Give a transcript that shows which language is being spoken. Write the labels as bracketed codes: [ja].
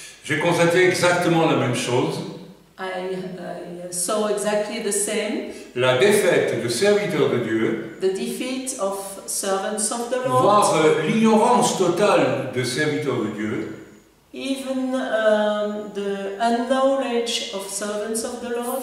[fr] J'ai constaté exactement la même chose. [en] I saw exactly the same, [fr] La défaite de serviteurs de Dieu, [en] the defeat of servants of the Lord, [fr] voire l'ignorance totale de serviteurs de Dieu, [en] even the unknowledge of servants of the Lord,